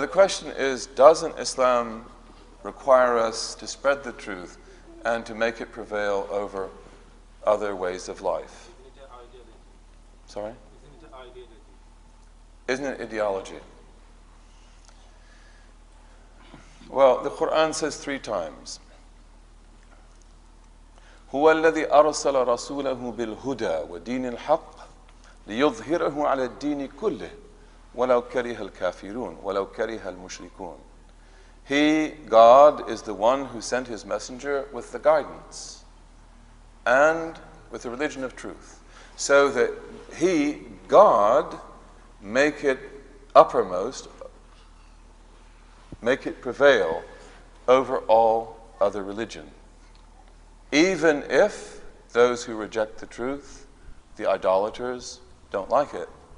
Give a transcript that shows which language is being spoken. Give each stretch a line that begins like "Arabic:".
English: The question is, doesn't Islam require us to spread the truth and to make it prevail over other ways of life? Isn't it an ideology? Sorry? Isn't it an ideology? Isn't it ideology? Well, the Quran says 3 times.
Arabic: هو الذي أرسل رسوله بالهدى ودين الحق ليظهره على الدين كله ولو كره الكافرون ولو كره المشركون.
English: He, God, is the one who sent his messenger with the guidance and with the religion of truth, so that he, God, make it uppermost, make it prevail over all other religion, even if those who reject the truth, the idolaters, don't like it.